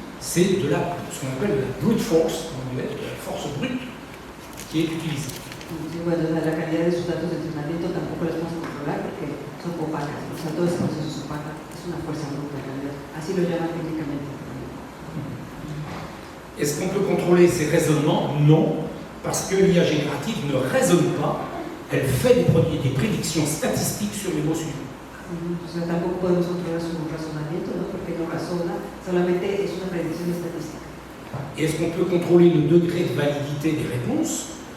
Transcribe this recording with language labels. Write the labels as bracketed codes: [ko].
[fr] C'est ce qu'on appelle la brute force, en anglais, la force brute, qui est utilisée. [es] Sí, bueno, la calidad de sus datos de entrenamiento tampoco las podemos controlar porque son opacas, o sea, todo ese proceso es opaco, es una fuerza bruta en realidad, así lo llaman técnicamente. [fr] Est-ce qu'on peut contrôler ces raisonnements? Non, parce que l'IA générative ne raisonne pas, elle fait des prédictions statistiques sur les mots suivants. [es] O sea, tampoco podemos controlar su razonamiento, ¿no? Porque no razona, solamente es una predicción estadística. [fr] Et est-ce qu'on peut contrôler le degré de validité des réponses?